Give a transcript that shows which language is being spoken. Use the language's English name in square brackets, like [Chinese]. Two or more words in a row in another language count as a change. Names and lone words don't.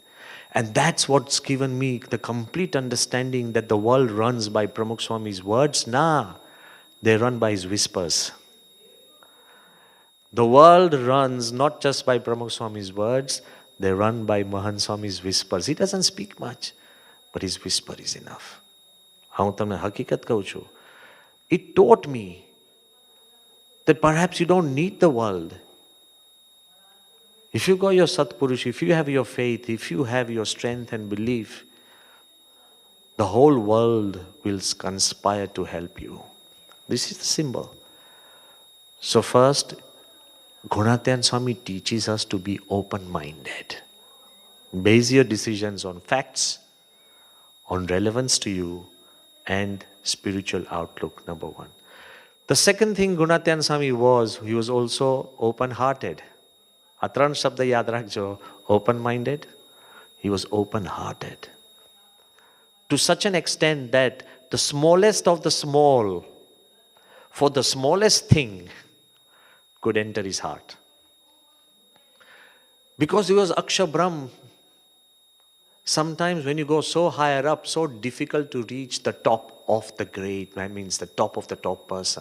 [English] And that's what's given me the complete understanding that the world runs by Pramukh Swami's words. Nah, they run by his whispers. The world runs not just by Pramukh Swami's words, they run by Mahan Swami's whispers. He doesn't speak much, but his whisper is enough. [Gujarati] હું તમને હકીકત કહું છું. [English] It taught me that perhaps you don't need the world. If you got your Satpurush, if you have your faith, if you have your strength and belief, the whole world will conspire to help you. This is the symbol. So first, Gunatitanand Swami teaches us to be open-minded. Base your decisions on facts, on relevance to you, and spiritual outlook, number one. The second thing Gunatitanand Swami was, he was also open-hearted. [Gujarati] આ ત્રણ શબ્દ યાદ રાખજો. [English] Open-minded, he was open-hearted. To such an extent that the smallest of the small, for the smallest thing, could enter his heart. Because he was Aksha Brahm. Sometimes when you go so higher up, so difficult to reach the top of the great, that means the top of the top person.